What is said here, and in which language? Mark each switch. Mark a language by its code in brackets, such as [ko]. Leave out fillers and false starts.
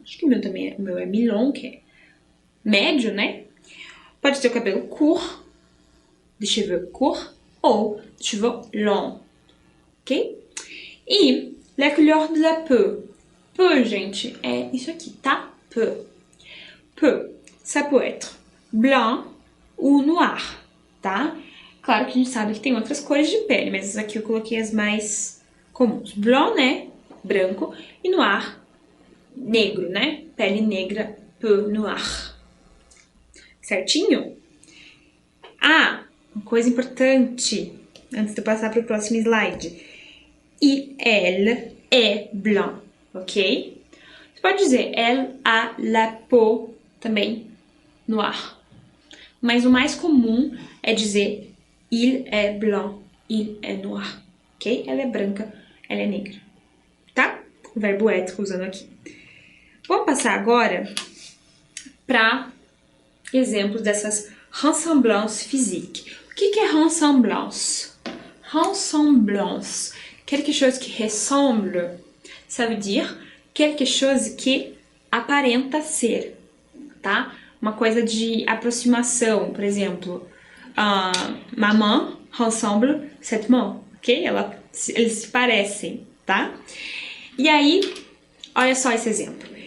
[pt] Acho que o meu é [fr] mi-long, [pt] que é médio, né? Pode ser o cabelo [fr] court, de cheveux court, ou de cheveux longs, ok? E la couleur de la peau. [pt] Peau, gente, é isso aqui, tá? [fr] Peau. Peau, ça peut être blanc ou noir, tá? [pt] Claro que a gente sabe que tem outras cores de pele, mas aqui eu coloquei as mais comuns. [fr] Blanc, [pt] né? Branco. E [fr] noir, [pt] negro, né? Pele negra, [fr] peau noir. [pt] Certinho? Ah, uma coisa importante, antes de eu passar para o próximo slide. [fr] E elle est blanc, ok? [pt] Você pode dizer, [fr] elle a la peau [pt] também [fr] noire. [pt] Mas o mais comum é dizer [fr] il est blanc, il est noir, [pt] ok? Ela é branca, ela é negra, tá? O verbo être usando aqui. Vamos passar agora para exemplos dessas [fr] ressemblances physiques. [pt] O que é ressemblance? [fr] Ressemblance, quelque chose qui ressemble, ça veut dire quelque chose [pt] que aparenta ser, tá? Uma coisa de aproximação, por exemplo, [fr] maman ressemble cette maman, [pt] ok? Eles se parecem, tá? E aí, olha só esse exemplo.